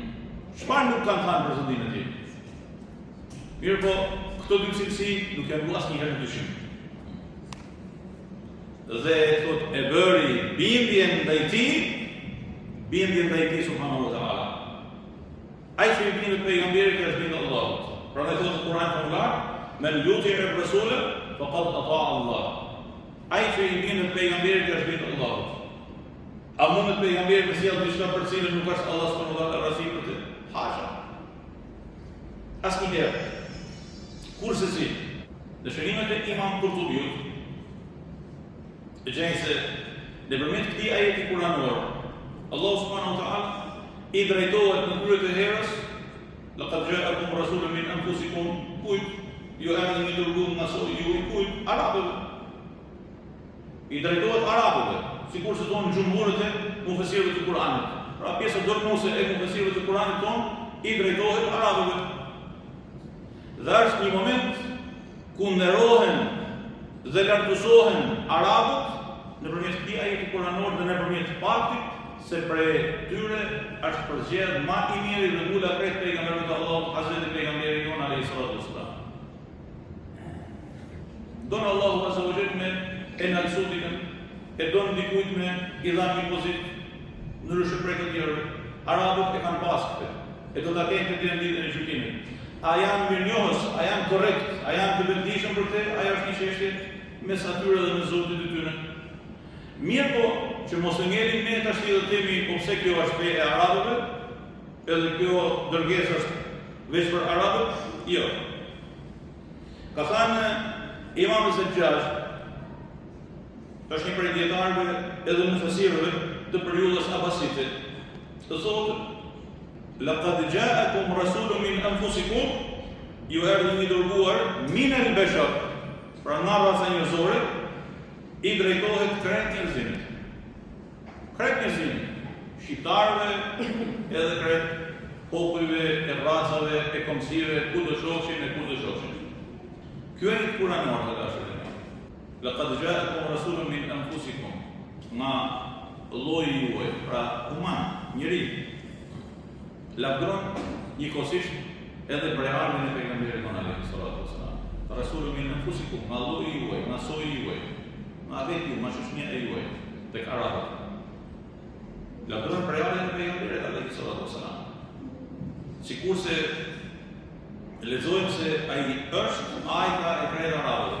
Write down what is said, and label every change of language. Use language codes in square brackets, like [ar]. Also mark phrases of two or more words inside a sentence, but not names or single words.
[sq] Çfarë nuk kanë thënë për zotin e tij? Mirë po, këto dy cilësi nuk janë asnjëherë në dyshim. Dhe thot e bëri bindjen ndaj tij [ar] سبحانه وتعالى. [sq] Ai që i bindet pejgamberit është bindur Allahut. Pra ne thotë Kur'ani famlar, [ar] من يطع الرسول فقد أطاع الله. [sq] Ai që i bindet pejgamberit është bindur Allahut. A mundet pejgamberi të sjellë diçka për cilën nuk është [ar] الله سبحانه وتعالى [sq] razi për të? Hasha. Asnjëherë. Kurse si, në shërimet e Imam Kurtubiut, e gjejnë se nëpërmjet këtij ajeti kuranor, [ar] الله سبحانه وتعالى [sq] i drejtohet në krye të herës, [ar] لقد جاءكم رسول من أنفسكم, [sq] kujt ju erdhi një dërguar nga ju, kujt arabëve. I drejtohet arabëve, sikur se thonë xhumhurët e mufesirëve të Kuranit. Pra pjesa dërmuese e mufesirëve të Kuranit tonë i drejtohet arabëve. Dhe është një moment ku nderohen dhe lartësohen arabët nëpërmjet këtij ajeti kuranor dhe nëpërmjet faktit se prej tyre është përzgjedhur më i miri dhe mula krejt pejgamberit të Allahut, Hazreti pejgamberi jon [ar] عليه الصلاة والسلام. [sq] Don Allahu [ar] عز وجل [sq] me enalsutikën, e don dikujt me i dhanë një pozitë ndryshe prej të tjerëve. Arabët e kanë pas këtë, e do ta kenë këtë ditën e gjykimit. A janë mirënjohës, a janë korrekt, a janë të vetëdijshëm për të, ajo është një çështje mes atyre dhe mes Zotit të tyre. Mirë po, që mos e ngelim ne tash të themi po pse kjo është fe e arabëve, edhe kjo dërgesë është veç për arabët, jo. Ka thënë Imam Zajjaj, është një prej dietarëve edhe mufesirëve të periudhës abasite, të thotë [ar] لقد جاءكم رسول من أنفسكم, [sq] ju erdhi një dërguar [ar] من البشر, [sq] pra nga raca njerëzore, i drejtohet krejt njerëzimit. Krejt njerëzimit, shqiptarëve edhe krejt popujve, e racave, e komsive, ku do shoqin e ku do shoqin. Ky është kuranor të dashur. [ar] لقد جاءكم رسول من أنفسكم, [sq] nga lloji juaj, pra human, njeri. Lavdron njëkohësisht edhe për ardhmën e pejgamberit tonë [ar] عليه الصلاة والسلام. رسول من أنفسكم, [sq] nga lloji juaj, nga soji juaj, nga vetë ju, nga shoqënia e juaj tek arabët. Lavdron për ardhmën e pejgamberit [ar] عليه الصلاة والسلام. [sq] sikurse lexojmë se ai është ajka e krejt arabëve.